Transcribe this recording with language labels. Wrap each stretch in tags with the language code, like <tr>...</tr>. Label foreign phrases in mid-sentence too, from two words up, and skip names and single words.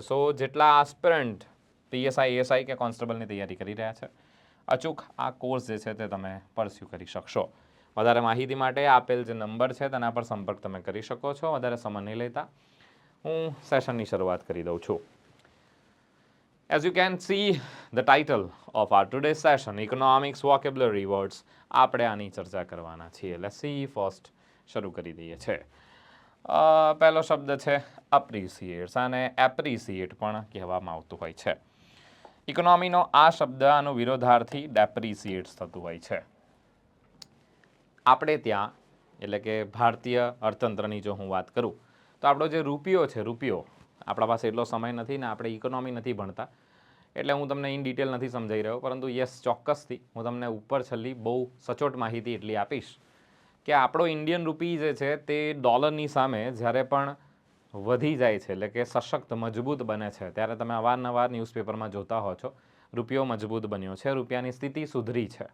<gu>સો જેટલા આસ્પિરન્ટ પીએસઆઈ, એસઆઈ કે કોન્સ્ટેબલની તૈયારી કરી રહ્યા છે, અચૂક આ કોર્સ જે છે તે તમે પરસ્યુ કરી શકશો. વધારે માહિતી માટે આપેલ જે નંબર છે તેના પર સંપર્ક તમે કરી શકો છો. વધારે સમય નહીં લેતા હું સેશનની શરૂઆત કરી દઉં છું.</gu> <en>As you can see the title of our today's session, economics vocabulary words,</en> <gu>આપણે આની ચર્ચા કરવાના છીએ.</gu> <en>Let's see first</en> <gu>શરૂ કરી દઈએ છે. પહેલો શબ્દ છે અપ્રિસિએટ્સ, અને એપ્રિસિએટ પણ કહેવામાં આવતું હોય છે. ઇકોનોમીનો આ શબ્દ આનો વિરોધાર્થી ડેપ્રિસિએટ્સ થતું હોય છે. આપણે ત્યાં એટલે કે ભારતીય અર્થતંત્રની જો હું વાત કરું તો આપણો જે રૂપિયો છે, રૂપિયો આપણા પાસે એટલો સમય નથી ને આપણે ઇકોનોમી નથી ભણતા એટલે હું તમને</gu> <en>in detail</en> <gu>નથી સમજાઈ રહ્યો, પરંતુ યસ, ચોક્કસથી હું તમને ઉપર છેલ્લી બહુ સચોટ માહિતી એટલી આપીશ કે આપણો</gu> <en>Indian rupee</en> <gu>જે છે તે ડોલરની સામે જ્યારે પણ વધી જાય છે એટલે કે સશક્ત મજબૂત બને છે ત્યારે તમે અવારનવાર ન્યૂઝપેપરમાં જોતા હો છો રૂપિયો મજબૂત બન્યો છે, રૂપિયાની સ્થિતિ સુધરી છે.</gu>